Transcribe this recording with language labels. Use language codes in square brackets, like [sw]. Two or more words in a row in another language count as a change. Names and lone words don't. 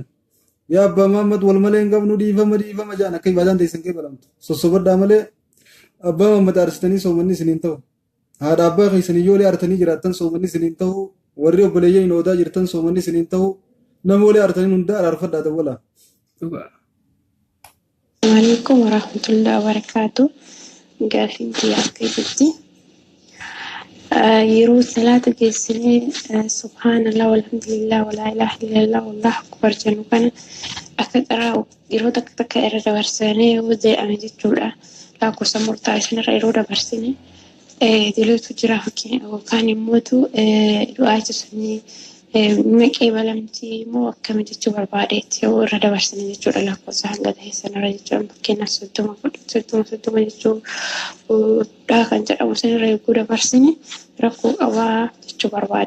[om] Yaa abbaa Muhammad wal malee hin qabnu dhiifama jaan akka ibaadaan teessan kee balamtu. Sossobadhaa malee abbaa Muhammad aarsitanii soomanni isiniin ta'u. Haadha abbaa keessanii yoo aartanii jiraattan soomanni isiniin ta'u. Warri obboleeyyan hin oodaa jirtan soomanni isiniin ta'u. Namoolee aartanii hunda araarfadhaa dawwalaa. [ar] السلام عليكم ورحمة الله وبركاته. [om] Gaaffiin biyyaa akka jirti. Yeroo salaata geessinee [ar] سبحان الله والحمد لله ولا إله إلا الله والله أكبر [om] jennu kana akka qaraa yeroo takka takka irra dabarsanii yoo dee'ame jechuudha. Lakkoofsa murtaa'e sanarra yeroo dabarsine dileetu jira yookaan immoo du'aa jechuun maqee balamtii moo akkami jechuu barbaadeetti yoo irra dabarsine jechuudha lakkoofsa hanga ta'e sanarra jechuudha fakkeenyaaf soddoma jechuudha kan jedhamu sanarra eeguu dabarsine rakkoo qabaa jechuu barbaade.